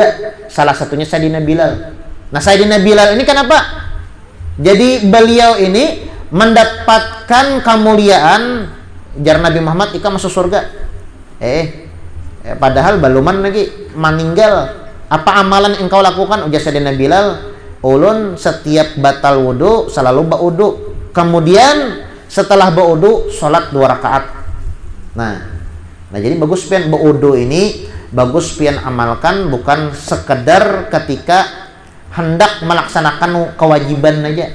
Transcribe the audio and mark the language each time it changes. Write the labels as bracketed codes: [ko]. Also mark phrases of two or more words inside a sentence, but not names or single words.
[id] Salah satunya Sayyidina Bilal. Nah Sayyidina Bilal ini kenapa? Jadi beliau ini mendapatkan kemuliaan jar Nabi Muhammad ika masuk surga. [bjn] Padahal baluman lagi meninggal. [id] Apa amalan yang engkau lakukan? [bjn] Ujar Sayyidina Bilal, ulun setiap batal wudu selalu baudu. [id] Kemudian setelah baudu sholat 2 rakaat. Nah jadi bagus pian baudu ini, bagus pian amalkan, bukan sekedar ketika hendak melaksanakan kewajiban aja.